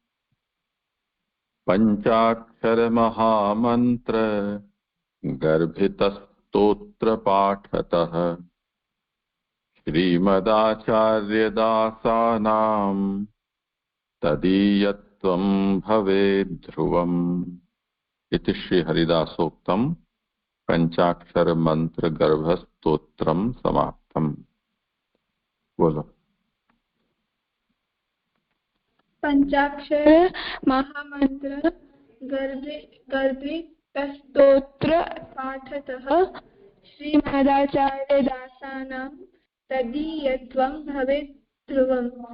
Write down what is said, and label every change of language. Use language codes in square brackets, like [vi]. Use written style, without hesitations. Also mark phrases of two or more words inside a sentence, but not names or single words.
[sa] પંચાક્ષર મહામંત્ર ગર્ભિત સ્તોત્ર પાઠતઃ શ્રીમદાચાર્ય દાસાનામ તદીયત્વમ ભવેદ ધ્રુવમ. इति श्री हरिदासोक्तम पंचाक्षर मंत्र गर्भ स्तोत्रम समाप्तम. बोलो. पंचाक्षर महामंत्र गर्भित स्तोत्र पाठतः श्रीमदाचार्य दासानां तदीयत्वं भवेत् ध्रुवम्.